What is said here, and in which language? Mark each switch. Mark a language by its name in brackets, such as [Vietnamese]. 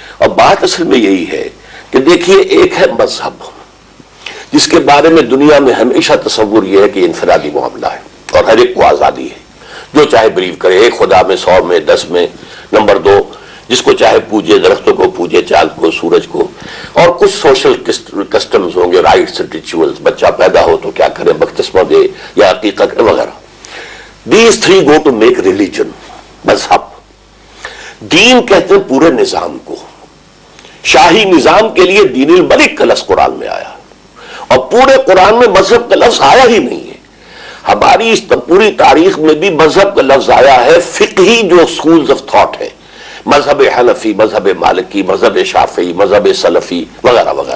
[Hindi] और बात असल में यही है कि देखिए, एक है मजहब जिसके बारे में दुनिया में हमेशा तस्वुर यह है कि इनफरादी मामला है और हर एक को आजादी है, जो चाहे बिलीव करे, एक खुदा में, 100 में, 10 में। नंबर 2, जिसको चाहे पूजे, दरख्तों को पूजे, चांद को, सूरज को। और कुछ सोशल कस्टम्स होंगे, राइट्स, रिचुअल्स, बच्चा पैदा हो तो क्या करे, बपतिस्मा दे या अकीका करे वगैरह। [English] These 3 go to make religion, मजहब। [Hindi] दीन कहते हैं पूरे निजाम को। शाही निजाम के लिए दीनिल मलिक का लफ्ज़ कुरान में आया और पूरे कुरान में मजहब का लफ्ज़ आया ही नहीं है। हमारी इस पूरी तारीख में भी मजहब का लफ्ज़ आया है फिक़ही जो स्कूल्स ऑफ थॉट है, मजहब हनफी, मजहब मालिकी, मजहब शाफी, मजहब सलफी वगैरह वगैरह।